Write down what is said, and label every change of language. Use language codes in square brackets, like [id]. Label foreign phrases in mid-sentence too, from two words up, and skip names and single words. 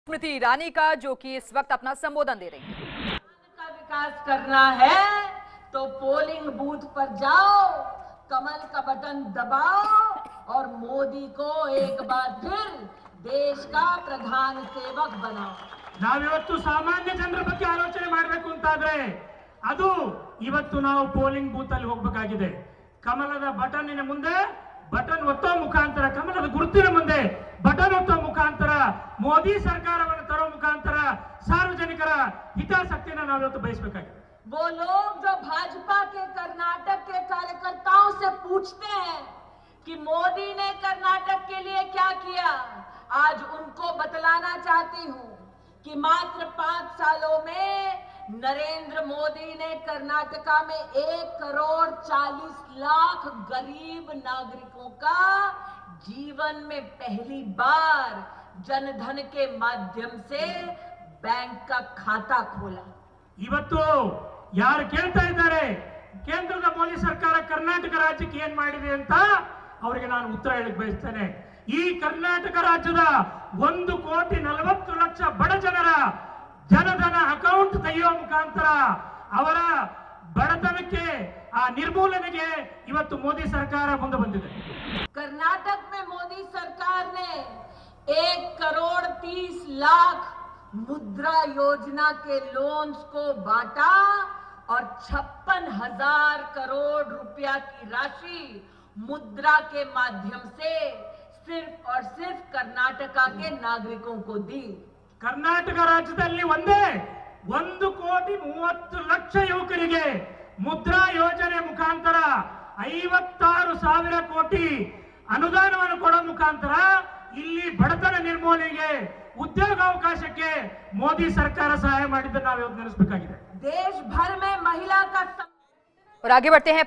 [hi] स्मृति ईरानी का, जो कि इस वक्त अपना संबोधन दे रही हैं। का विकास करना है तो [en] polling booth [hi] पर जाओ, कमल का बटन दबाओ और मोदी को एक बार फिर देश का प्रधान सेवक बनाओ। [kn] ನಾವಿವತ್ತು ಸಾಮಾನ್ಯ ಜನರ ಬಗ್ಗೆ ಆಲೋಚನೆ ಮಾಡಬೇಕು ಅಂತಾದ್ರೆ ಅದು ಇವತ್ತು ನಾವು [en] polling booth [kn] ಅಲ್ಲಿ ಹೋಗಬೇಕಾಗಿದೆ. ಕಮಲದ ಬಟನ್ನಿನ ಮುಂದೆ ಬಟನ್ ಒತ್ತೋ ಮುಖಾಂತರ, ಕಮಲದ ಗುರುತಿನ ಮುಂದೆ ಬಟನ್ ಒತ್ತೋ ಮುಖಾಂತರ ಮೋದಿ ಸರ್ಕಾರವನ್ನು ತರೋ ಮುಖಾಂತರ ಸಾರ್ವಜನಿಕರ ಹಿತಾಸಕ್ತಿಯನ್ನು ನಾವಿವತ್ತು ಬಯಸಬೇಕಾಗಿದೆ. [hi] वो लोग जो भाजपा के कर्नाटक के कार्यकर्ताओं से पूछते हैं कि मोदी ने कर्नाटक के लिए क्या किया, आज उनको बतलाना चाहती हूं कि मात्र 5 सालों में नरेंद्र मोदी ने कर्नाटका में 1,40,00,000 गरीब नागरिकों का जीवन में पहली बार जनधन के माध्यम से बैंक का खाता खोला। [kn] ಇವತ್ತು ಯಾರು ಕೇಳ್ತಾ ಇದ್ದಾರೆ ಕೇಂದ್ರದ ಮೋದಿ ಸರ್ಕಾರ ಕರ್ನಾಟಕ ರಾಜ್ಯಕ್ಕೆ ಏನ್ ಮಾಡಿದೆ ಅಂತ, ಅವರಿಗೆ ನಾನು ಉತ್ತರ ಹೇಳಕ್ ಬಯಸ್ತೇನೆ. ಈ ಕರ್ನಾಟಕ ರಾಜ್ಯದ 1,40,00,000 ಬಡ ಜನರ ಜನಧನ ಅಕೌಂಟ್ ತೆಗೆಯುವ ಮುಖಾಂತರ ಅವರ ಬಡತನಕ್ಕೆ ಆ ನಿರ್ಮೂಲನೆಗೆ ಇವತ್ತು ಮೋದಿ ಸರ್ಕಾರ ಮುಂದೆ ಬಂದಿದೆ. [hi] कर्नाटक में मोदी सरकार ने 1,30,00,000 मुद्रा योजना के लोन्स को बांटा और 56,000 करोड़ रुपया की राशि मुद्रा के माध्यम से सिर्फ और सिर्फ कर्नाटका के नागरिकों को दी। [kn] ಕರ್ನಾಟಕ ರಾಜ್ಯದಲ್ಲಿ ಒಂದೇ 1,30,00,000 ಯುವಕರಿಗೆ ಮುದ್ರಾ ಯೋಜನೆ ಮುಖಾಂತರ 56,000 ಕೋಟಿ ಅನುದಾನವನ್ನು ಕೊಡೋ ಮುಖಾಂತರ ಇಲ್ಲಿ ಬಡತನ ನಿರ್ಮೂಲನೆಗೆ, ಉದ್ಯೋಗಾವಕಾಶಕ್ಕೆ ಮೋದಿ ಸರ್ಕಾರ ಸಹಾಯ ಮಾಡಿದ್ದನ್ನು ನಾವು ಇವತ್ತು ನೆನೆಸಬೇಕಾಗಿದೆ. [hi] देश भर में महिला का और आगे बढ़ते हैं।